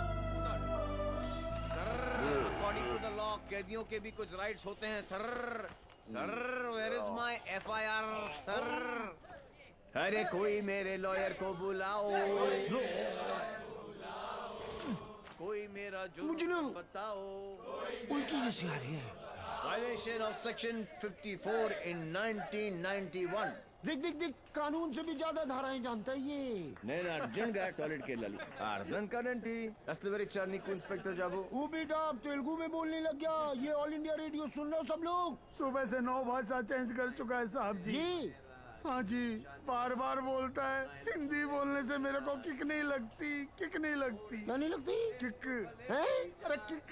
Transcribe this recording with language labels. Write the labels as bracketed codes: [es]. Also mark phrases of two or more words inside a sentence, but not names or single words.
[en] according to the law [hi] कैदियों के भी कुछ राइट्स होते हैं सर। [en] sir where is my FIR sir? [hi] अरे कोई मेरे लॉयर को बुलाओ। कोई मेरा जुर्म बताओ। उल्टी जैसी आ रही है। [en] Violation of section 54 in 1991। [hi] देख कानून से भी ज्यादा धाराएं जानता है ये। [te] నేను అర్జెంట్గా టాయిలెట్కి వెళ్ళాలి అర్థం కాదండి అసలు వేరే చార్నికి ఇన్స్పెక్టర్ జాబు [hi] वो बेटा अब तेलुगु में बोलने लग गया। ये ऑल इंडिया रेडियो सुन रहे हो सब लोग? सुबह से 9 भाषा चेंज कर चुका है साहब जी। हाँ जी, बार बार बोलता है। हिंदी बोलने से मेरे को किक नहीं लगती। क्या नहीं लगती? किक है? अरे किक